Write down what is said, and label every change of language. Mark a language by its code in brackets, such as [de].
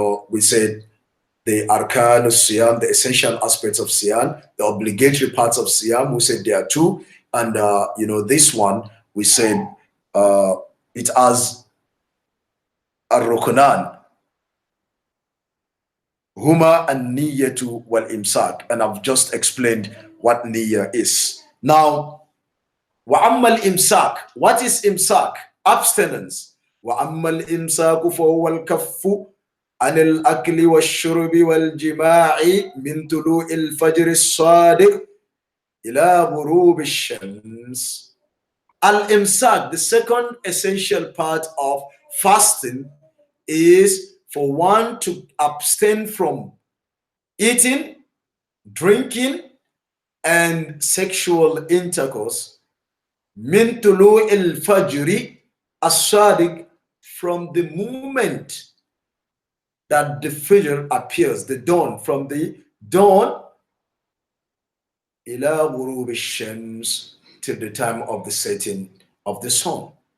[en] We said the Arkan As-Siyaam, the essential aspects of Siyam, the obligatory parts of Siyam, we said there are two, and this one we said it has Ar-Rukunan, Huma and Niyyatu wal Imsak, and I've just explained what Niyyah is. Now, Wa'ammal Imsak, what is Imsak? Abstinence. [ar] Wa'ammal Imsaku fahuwa al-kaffu عن الأكل والشرب والجماع من طلوع الفجر الصادق إلى غروب الشمس. [en] Al-Imsak, the second essential part of fasting, is for one to abstain from eating, drinking, and sexual intercourse. [ar] Min tulu al-fajri as-sadiq, [en] from the moment that the fajr appears, the dawn, from the dawn [ar] ila ghurub ash-shams, [en] till the time of the setting of the sun.